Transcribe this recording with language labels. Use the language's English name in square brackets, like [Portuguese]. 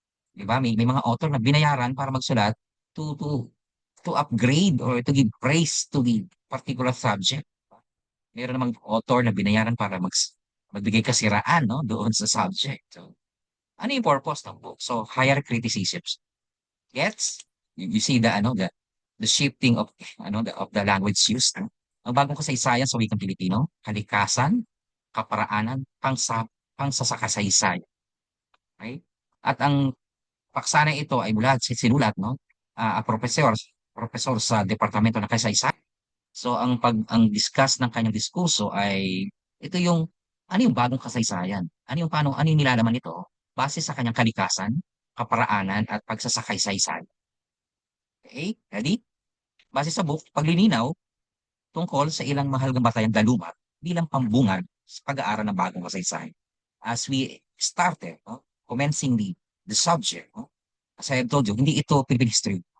[Filipino] Diba? May mga author na binayaran para magsulat [English] to upgrade or to give praise to the particular subject. [Filipino] Meron namang author na binayaran para magbigay kasiraan no, doon sa subject. So, ano yung purpose ng book? So, higher criticisms. Gets? [English] You see the shifting of the language used. No? [Filipino] Ang bagong kasaysayan sa wikang Pilipino, kalikasan, kaparaanan, pangsasakasaysayan. Okay? At ang paksa na ito ay mula sinulat no, a professor propesor sa Departamento ng Kasaysayan. So ang discuss ng kanyang diskurso ay ito yung ano yung bagong kasaysayan? Ano yung nilalaman nito base sa kanyang kalikasan, kaparaanan at pagsasakaysaysayan. Okay? Ready? Base sa book, paglilinaw tungkol sa ilang mahalagang batayang dalumat bilang pambungad sa pag-aaral ng bagong kasaysayan. [English] As we started, no, commencing the subject, no, as I have told you, [Filipino] hindi ito [English] Philippine history.